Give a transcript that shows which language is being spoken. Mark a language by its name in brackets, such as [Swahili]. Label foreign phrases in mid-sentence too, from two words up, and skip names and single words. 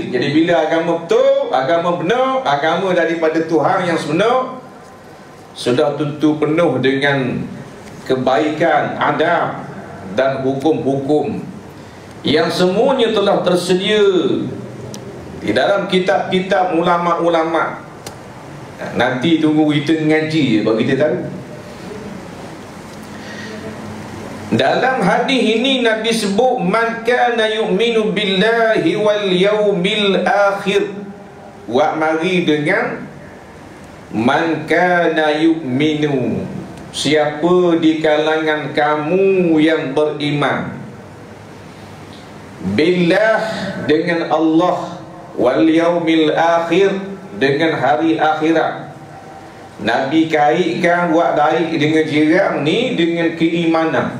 [Malay] Jadi bila agama betul, agama benar, agama daripada Tuhan yang sebenar, sudah tentu penuh dengan kebaikan, adab dan hukum-hukum yang semuanya telah tersedia di dalam kitab-kitab ulama-ulama. Nanti tunggu kita ngaji bagi kita tahu. Dalam hadis ini Nabi sebut [Arabic] من كان يؤمن بالله واليوم الآخر. [Malay] Wa mari dengan [Arabic] من كان يؤمن, [Malay] siapa di kalangan kamu yang beriman, billah dengan Allah, [Arabic] واليوم الآخر [Malay] dengan hari akhirat. Nabi kaitkan buat baik dengan jiran ni dengan keimanan.